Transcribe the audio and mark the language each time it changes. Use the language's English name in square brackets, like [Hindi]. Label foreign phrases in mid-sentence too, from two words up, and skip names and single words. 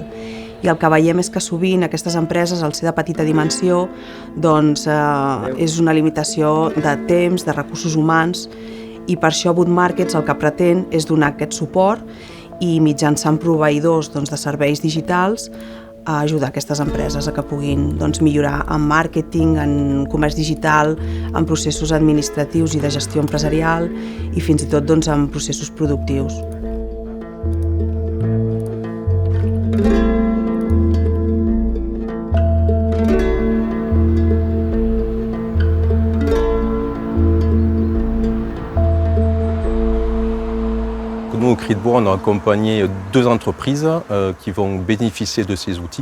[Catalan] I el que veiem és que sovint aquestes empreses, al ser de petita dimensió, és una limitació de temps, de recursos humans, i per això Wood Markets el que pretén és donar aquest suport i mitjançant proveïdors de serveis digitals a ajudar aquestes empreses a que puguin millorar en màrqueting, en comerç digital, en processos administratius i de gestió empresarial i fins i tot en processos productius. [French] Nous, au Cri de Bois, on a accompagné 2 entreprises qui vont bénéficier de ces outils.